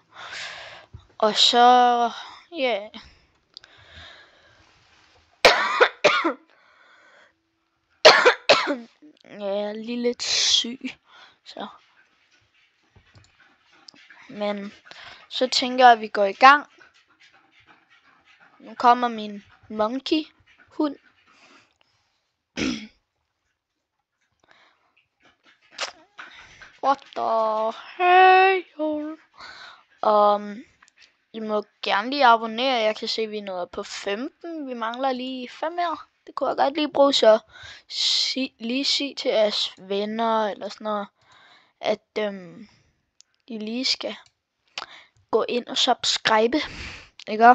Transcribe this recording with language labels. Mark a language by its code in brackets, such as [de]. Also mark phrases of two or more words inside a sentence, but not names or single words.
[da] Og så ja. Jeg er lige lidt syg. Så. Men så tænker jeg, at vi går i gang. Nu kommer min monkey hund. [en] What the hell? [da] I må gerne lige abonnere. Jeg kan se, at vi er nået på 15. Vi mangler lige 5 mere. Det kunne jeg godt lige bruge, så lige sige til jeres venner eller sådan noget, at I lige skal gå ind og subscribe, ikke?